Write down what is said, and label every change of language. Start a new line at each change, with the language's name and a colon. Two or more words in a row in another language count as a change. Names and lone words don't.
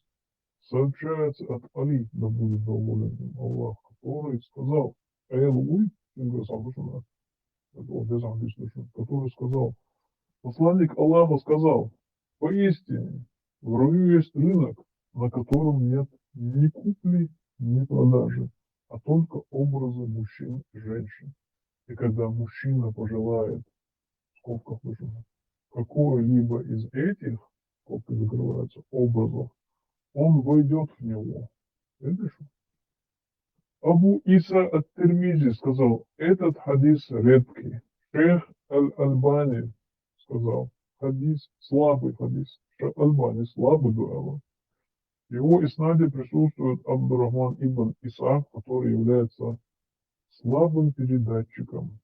Russian: Сообщается от Али, да будет доволен им Аллах, который сказал, который сказал, посланник Аллаха сказал, поистине в раю есть рынок, на котором нет ни купли, ни продажи, а только образы мужчин и женщин. И когда мужчина пожелает, в скобках выжимать, какое-либо из этих, скобки закрываются, образов, он войдет в него. Видишь? Абу Иса ат-Тирмизи сказал, этот хадис редкий. Шейх Аль-Альбани сказал, хадис, слабый хадис. Шейх Аль-Альбани слабый говорил. В его иснаде присутствует Абдурахман ибн Исаак, который является слабым передатчиком.